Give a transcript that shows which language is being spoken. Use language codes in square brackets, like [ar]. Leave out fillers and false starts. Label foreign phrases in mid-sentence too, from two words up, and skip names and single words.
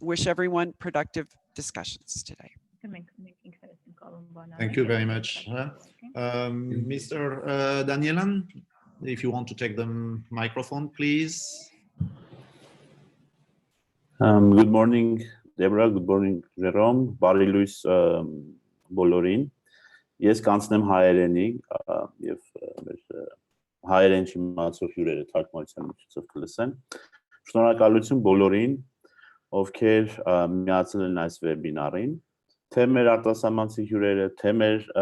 [en] Wish everyone productive discussions today. Thank you very much. Mr. Danielan, if you want to take the microphone, please. Good morning, Deborah. Good morning, Jerome. [hy] Բարի լույս բոլորին։ Ես կանցնեմ հայերենի եւ հայերեն չիմացող հյուրերը թարգմանության միջոցով կլսեն։ Շնորհակալություն բոլորին, ովքեր միացել են այս վեբինարին, թե մեր արտասահմանցի հյուրերը, թե մեր